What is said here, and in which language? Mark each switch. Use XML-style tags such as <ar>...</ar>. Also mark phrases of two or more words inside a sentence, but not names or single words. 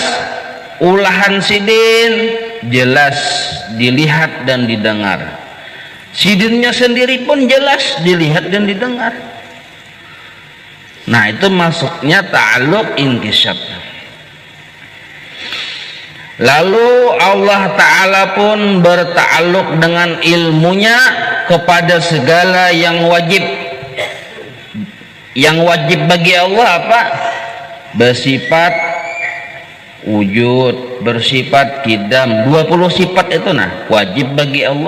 <id>Ulahan sidin jelas dilihat dan didengar. Sidinnya sendiri pun jelas dilihat dan didengar. Nah, itu masuknya ta'alluq inkisab. Lalu Allah Ta'ala pun berta'alluq dengan ilmunya kepada segala yang wajib. Yang wajib bagi Allah apa? Bersifat wujud, bersifat qidam, 20 sifat itu wajib bagi Allah.</id>